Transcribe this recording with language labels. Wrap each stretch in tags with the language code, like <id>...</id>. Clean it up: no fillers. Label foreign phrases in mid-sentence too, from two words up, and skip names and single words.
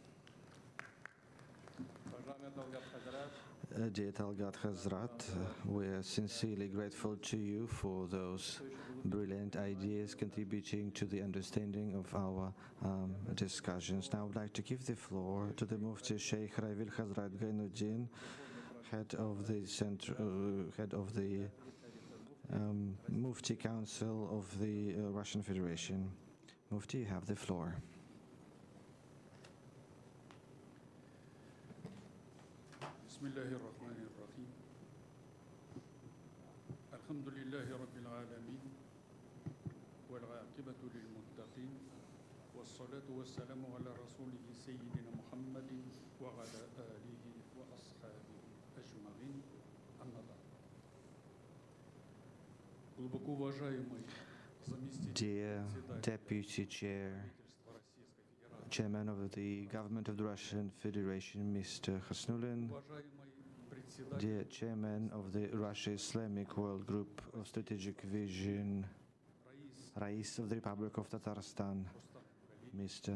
<en>Dear Talgat Hazrat, we are sincerely grateful to you for those brilliant ideas contributing to the understanding of our discussions. Now I would like to give the floor to the Mufti Sheikh Ravil Hazrat Gainuddin, head of the Mufti Council of the Russian Federation. Mufti, you have the floor.</en> <ar>بسم الله الرحمن الرحيم. الحمد لله رب العالمين. والعاقبة للمتقين والصلاة والسلام على رسوله سيدنا محمد وعلى آله وأصحابه أجمعين. أما بعد.</ar> <ru>Глубоко уважаемый</ru> <en>Dear Deputy Chairman of the Government of the Russian Federation, Mr. Khasnulin, dear Chairman of the Russia Islamic World Group of Strategic Vision, Rais of the Republic of Tatarstan, Mr.</en>